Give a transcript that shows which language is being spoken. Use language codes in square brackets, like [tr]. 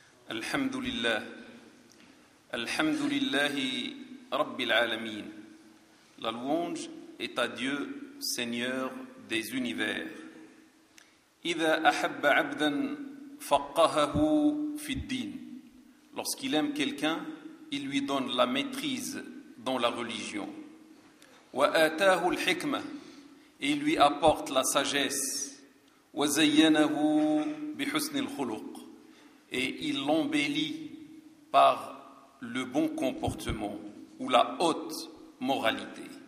[ar] الحمد لله، الحمد لله رب العالمين. [fr] La louange est à Dieu, Seigneur des univers. [ar] إذا أحب عبدا فقهه في الدين. [fr] Lorsqu'il aime quelqu'un, il lui donne la maîtrise dans la religion. [ar] وآتاه الحكمة. [fr] Et il lui apporte la sagesse. [ar] وزينه بحسن الخلق. [fr] Et il l'embellit par le bon comportement ou la haute moralité.